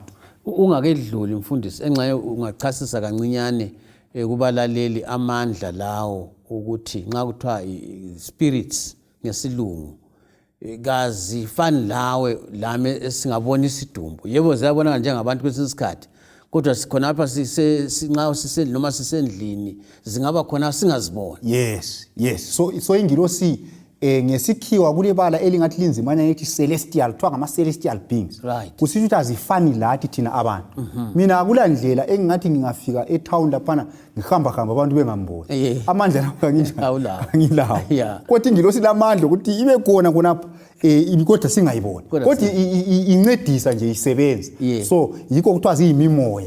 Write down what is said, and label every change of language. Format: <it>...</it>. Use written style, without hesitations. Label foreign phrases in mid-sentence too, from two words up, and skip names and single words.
<nd>Ungakedluli mfundisi, enxa ungachasisa kancinyane kubalaleli amandla lawo ukuthi nxa kuthiwa spirits ngesilungu kazifani lawe lami esingabona isidumbu. Yebo ziyabonakala njengabantu kwesinye isikhathi, kodwa sikhona lapha nxa sisendlini noma sisendlini zingaba khona singaziboni.</nd> <en>Yes.</en> <nd>So ingilosi ngesikhiwa kulebala elingathi linzimana ethi celestial, kuthiwa ngama-</nd> <en>celestial beings. Right.</en> <nd>Kusitsho ukuthi azifani lathi thina abantu. Mina akulandlela engingathi ngingafika etown laphana ngihamba abantu bengamboni. Amandla lawo kangilawo. Kodwa ingilosi lamandla ukuthi ibe khona khonapha kodwa singayiboni. Kodwa incedisa nje isebenza. So yikho kuthiwa ziyimimoya.</nd>